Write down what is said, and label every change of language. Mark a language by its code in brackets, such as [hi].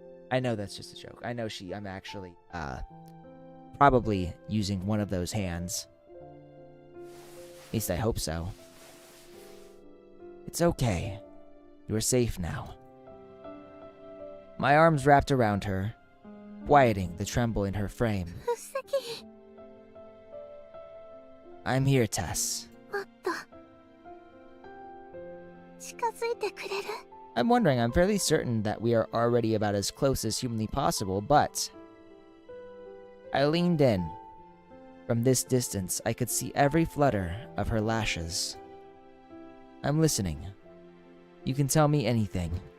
[en] I know that's just a joke. I know I'm actually, probably using one of those hands. At least I hope so. It's okay. You are safe now. My arms wrapped around her, quieting the tremble in her frame. うっさき I'm here, Tess. [ja] もっと近づいてくれる？ [en] I'm wondering, I'm fairly certain that we are already about as close as humanly possible, but... I leaned in. From this distance, I could see every flutter of her lashes. I'm listening. You can tell me anything.